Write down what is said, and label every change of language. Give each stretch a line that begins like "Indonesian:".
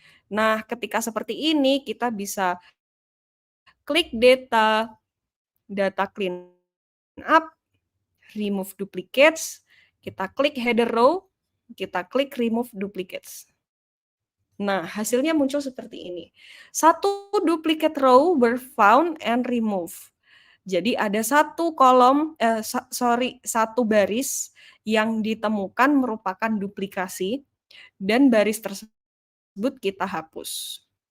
Indonesian: Nah, ketika seperti ini, kita bisa klik data clean up, remove duplicates, kita klik header row, kita klik remove duplicates. Nah, hasilnya muncul seperti ini.
English: 1 duplicate row were found and removed.
Indonesian: Jadi ada 1 kolom, 1 baris yang ditemukan merupakan duplikasi dan baris tersebut kita hapus.